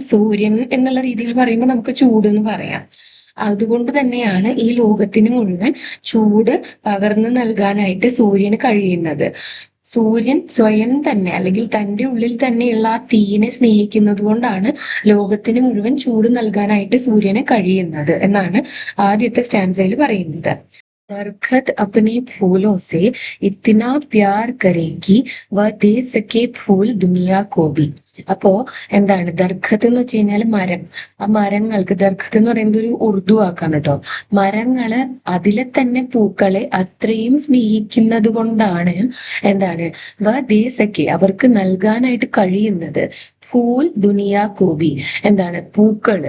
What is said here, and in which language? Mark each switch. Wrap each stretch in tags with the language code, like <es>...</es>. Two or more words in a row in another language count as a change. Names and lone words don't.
<ml>സൂര്യൻ എന്നുള്ള രീതിയിൽ പറയുമ്പോൾ നമുക്ക് ചൂട് എന്ന് പറയാം. അതുകൊണ്ട് തന്നെയാണ് ഈ ലോകത്തിന് മുഴുവൻ ചൂട് പകർന്നു നൽകാനായിട്ട് സൂര്യന് കഴിയുന്നത്. സൂര്യൻ സ്വയം തന്നെ അല്ലെങ്കിൽ തന്റെ ഉള്ളിൽ തന്നെയുള്ള ആ തീയിനെ സ്നേഹിക്കുന്നത് കൊണ്ടാണ് ലോകത്തിന് മുഴുവൻ ചൂട് നൽകാനായിട്ട് സൂര്യന് കഴിയുന്നത് എന്നാണ് ആദ്യത്തെ സ്റ്റാൻസയിൽ പറയുന്നത്.</ml> <ur>درخت اپنے پھولوں سے اتنا پیار کرے گی وہ دے سکے پھول دنیا کو بھی.</ur> <ml>അപ്പോ എന്താണ് ദർഖത്ത് എന്ന് വെച്ച് കഴിഞ്ഞാൽ മരം. ആ മരങ്ങൾക്ക്, ദർഖത്ത് എന്ന് പറയുന്നത് ഒരു ഉറുദു വാക്കാണ് കേട്ടോ. മരങ്ങള് അതിലെ തന്നെ പൂക്കളെ അത്രയും സ്നേഹിക്കുന്നത് കൊണ്ടാണ് എന്താണ്</ml> <ur>وہ دے سکے,</ur> <ml>അവർക്ക് നൽകാനായിട്ട് കഴിയുന്നത്,</ml> <ur>پھول دنیا کو بھی,</ur> <ml>എന്താണ് പൂക്കള്.</ml>